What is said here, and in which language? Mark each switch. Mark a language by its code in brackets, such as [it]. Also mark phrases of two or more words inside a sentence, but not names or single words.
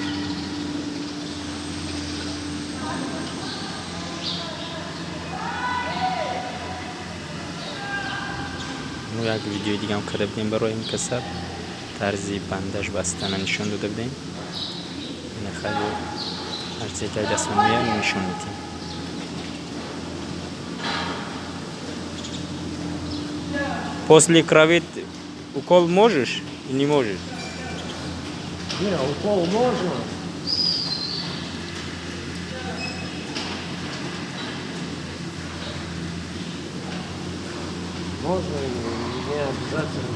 [fa] ما یک ویدیو دیگه هم کرده بودیم برای این کسر، طرزی بندش بستن نشون داده بودیم. این خیلی هرچی که دست من میاد نشون میدیم. [ru] После крови укол можешь и не можешь? Не, укол можно. Можно и не обязательно.